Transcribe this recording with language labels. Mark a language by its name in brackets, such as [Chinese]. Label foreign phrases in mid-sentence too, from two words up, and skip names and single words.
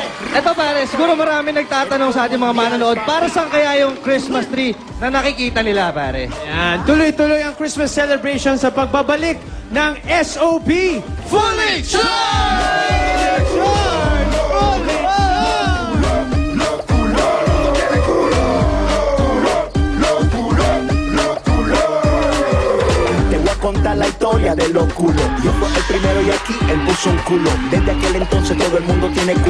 [Filipino] Eto pare, siguro marami nagtatanong sa ating mga manonood, para saan kaya yung [English] Christmas tree [Filipino] na nakikita nila pare? Yan, tuloy-tuloy ang [English] Christmas celebration [Filipino] sa pagbabalik ng SOP Fully Charged! [Spanish] Te voy a contar la historia de los culos. Yo fui el primero y aquí él puso un culo. Desde aquel entonces todo el mundo tiene culo.